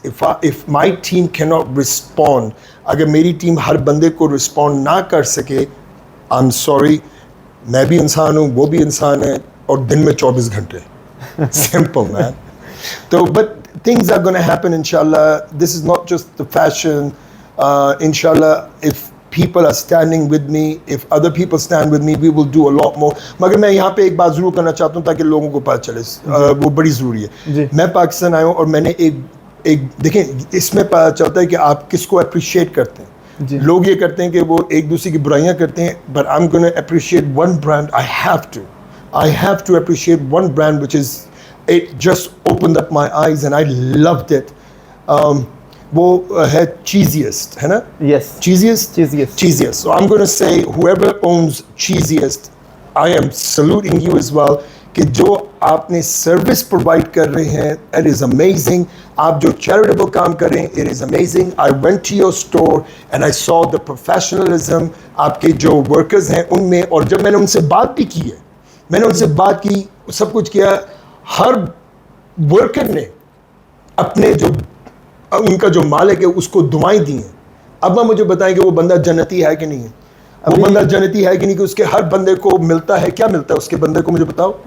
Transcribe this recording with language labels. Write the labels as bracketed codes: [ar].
[en] If my team cannot respond, [ur] اگر میری team ہر بندے کو رسپونڈ نہ کر سکے, [en] I'm sorry. [ur] میں بھی انسان ہوں, وہ بھی انسان ہے, اور دن میں 24 گھنٹے. [en] Simple, man. So, but things are going to happen, inshallah. This is not just the fashion. Inshallah, if people are standing with me, if other people stand with me, we will do a lot more. [ur] مگر میں یہاں پہ ایک بات ضرور کرنا چاہتا ہوں تاکہ لوگوں کو پتہ چلے, وہ بڑی ضروری ہے. میں پاکستان آیا ہوں اور میں نے ایک دیکھیں, اس میں پتہ چلتا ہے کہ آپ کس کو اپریشیٹ کرتے ہیں. لوگ یہ کرتے ہیں کہ وہ ایک دوسرے کی برائیاں کرتے ہیں, [en] but I'm going to appreciate one brand. I have to appreciate one brand which is, it just opened up my eyes and I loved it. [ur] وہ ہے Cheesiest, ہے نا? [en] Yes. Cheesiest. So I'm going to say whoever owns Cheesiest, I am saluting you as well. [ur] کہ جو آپ نے service provide کر رہے ہیں, [en] it is amazing. [ur] آپ جو چیریٹیبل کام کر رہے ہیں, [en] it is amazing. I went to your store and I saw the professionalism. [ur] آپ کے جو ورکرز ہیں ان میں, اور جب میں نے ان سے بات بھی کی ہے, میں نے ان سے بات کی, سب کچھ کیا, ہر ورکر نے اپنے جو ان کا جو مالک ہے اس کو دعائیں دی ہیں. اب آپ مجھے بتائیں کہ وہ بندہ جنتی ہے کہ نہیں ہے, وہ بندہ جنتی ہے کہ نہیں, کہ اس کے ہر بندے کو ملتا ہے, کیا ملتا ہے اس کے بندے کو, مجھے بتاؤ.